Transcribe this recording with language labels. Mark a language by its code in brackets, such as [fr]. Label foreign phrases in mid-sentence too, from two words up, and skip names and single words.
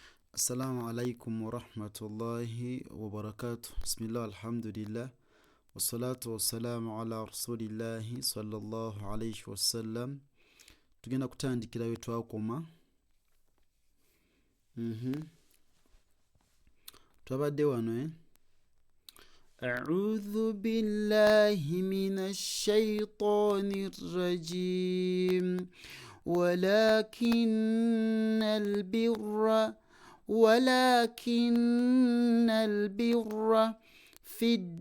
[ar] السلام عليكم ورحمة الله وبركاته. بسم الله الحمد لله والصلاة والسلام على رسول الله صلى الله عليه وسلم. [lg] Tugenda kutandikira we twakoma. Twabadde wano [ar] أعوذ بالله من الشيطان الرجيم ولكن البر في